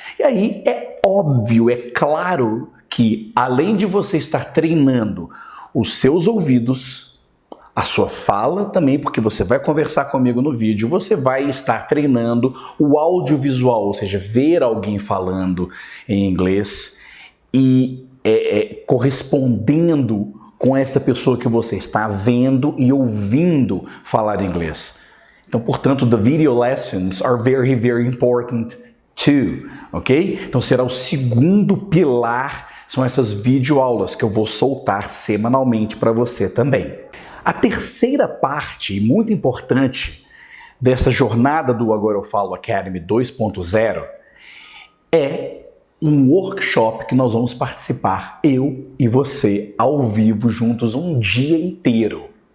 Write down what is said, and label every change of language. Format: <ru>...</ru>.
<pt>E aí é óbvio, é claro que além de você estar treinando os seus ouvidos, a sua fala também, porque você vai conversar comigo no vídeo, você vai estar treinando o audiovisual, ou seja, ver alguém falando em inglês e correspondendo com esta pessoa que você está vendo e ouvindo falar inglês. Então, portanto,</pt> <en>the video lessons are very, very important too, ok?</en> <pt>Então, será o segundo pilar, são essas videoaulas que eu vou soltar semanalmente para você também. A terceira parte, e muito importante, dessa jornada do Agora Eu Falo Academy 2.0 é um workshop que nós vamos participar, eu e você, ao vivo, juntos, um dia inteiro.</pt>